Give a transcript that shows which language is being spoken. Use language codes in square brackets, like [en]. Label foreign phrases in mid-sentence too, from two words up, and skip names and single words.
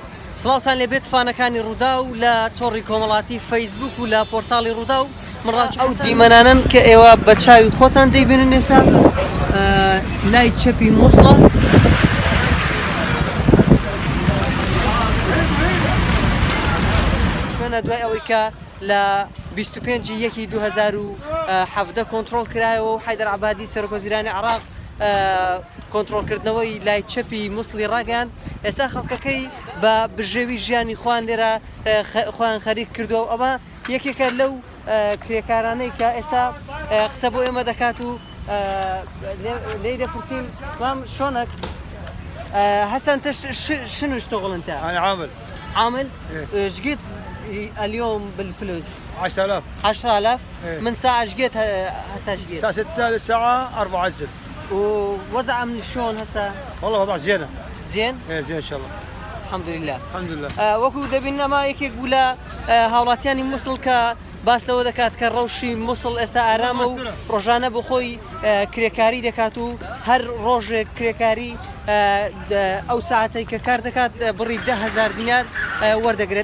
[ckb] سڵاوتان لێبێت فانەکانی ڕوودا و لە چۆڕی کۆمەڵاتی فەیسبوک و لە پۆرتاڵی ڕوودا و ئەو دیمەنانن کە ئێوە بە چاوی خۆتان دەیبینن ئێستا لای چەپی مووسڵە شوێنە دوای ئەوەی کە لە 25/1/2017 کۆنتترۆل کرایەوە و حیدەر عەبادی سەرۆکوەزیرانی عێراق کۆنتترۆلکردنەوەی لای چەپی مووسڵی ڕاگەیاند. ئێستا خەڵکەکەی بە بژێوی ژیانی خۆیان لێرە خۆیان خەریک کردووە و ئەمە یەکێکە لەو کرێکارانەی کە ئێستا قسە بۆ ئێمە دەکات و لێی دەپرسین [ar] وام شلونك هسه انت شنو اشتغل انت؟ انا عامل. عامل؟ ايش قد اليوم بالفلوس؟ 10000. 10000 إيه. من ساعة ايش قد حتى ايش قد؟ الساعة 6 للساعة 4 عزل. ووضعها من شلون هسه؟ والله وضع زينة. زين؟ ايه زين ان شاء الله. الحمد لله. الحمد لله. [ckb] وەکو دەبینەما یەکێک بوو لە هاوڵاتیانی مووسڵ کە باستەوە دەکات کە ڕەوشی مووسڵ ئێستا ئارامە و ڕۆژانە بۆ خۆی کرێکاری دەکات و هەر ڕۆژێک کرێکاری ئەو ساعەتەی کە کار دەکات بڕی 10,000 دینار وەردەگرێت.